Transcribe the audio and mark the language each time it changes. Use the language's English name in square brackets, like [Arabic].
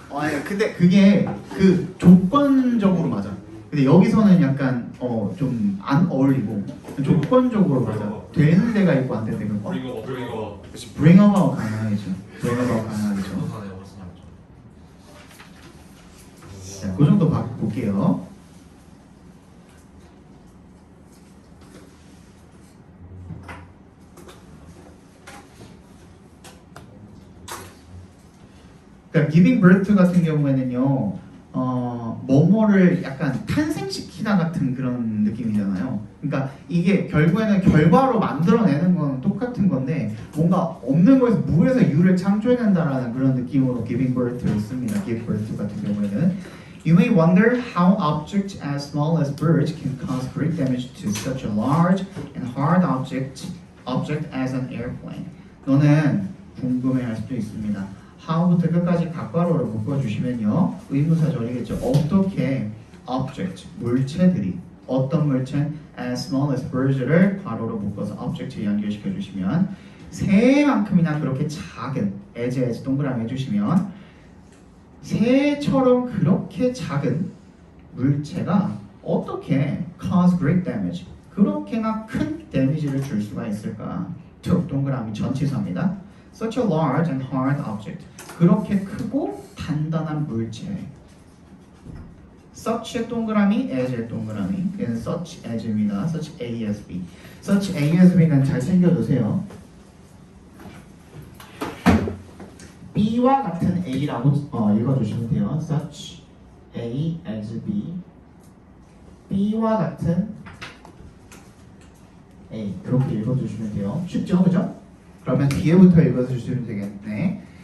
[Korean] 아니 근데 그게 그 조건적으로 맞아. 근데 여기서는 약간 좀 안 어울리고 조건적으로 맞아. 되는 데가 있고 안 되는 데가 있고. 브링어. 그렇지. [English] bring about [Korean] 가능하겠죠. bring about 가능하겠죠. 자, 그 정도 볼게요. 그러니까 giving birth 같은 경우에는요, 뭐뭐를 약간 탄생시키다 같은 그런 느낌이잖아요. 그러니까 이게 결국에는 결과로 만들어내는 건 똑같은 건데 뭔가 없는 거에서 무에서 유를 창조해낸다라는 그런 느낌으로 giving birth를 씁니다. [English] give birth [Korean] 같은 경우에는 [English] You may wonder how objects as small as birds can cause great damage to such a large and hard object as an airplane. [Korean] 너는 궁금해할 수도 있습니다. how부터 끝까지 각괄호를 묶어주시면요 의문사절이겠죠. 어떻게 object, 물체들이 어떤 물체 [English] as small as birds [Korean] 를 괄호로 묶어서 object에 연결시켜 주시면 새만큼이나 그렇게 작은 as 동그라미 해주시면 새처럼 그렇게 작은 물체가 어떻게 [English] cause great damage [Korean] 그렇게나 큰 데미지를 줄 수가 있을까? 동그라미 전치사입니다. [English] Such a large and hard object [Korean] 그렇게 크고 단단한 물체 such의 동그라미, as의 동그라미 얘는 such as입니다. such a as b such a as b는 잘 챙겨두세요. B와 같은 A라고 읽어주시면 돼요. [English] Such A as B. [Korean] B와 같은 A 이렇게 읽어주시면 돼요. 쉽죠, 그죠? 그러면 뒤에부터 읽어주시면 되겠네.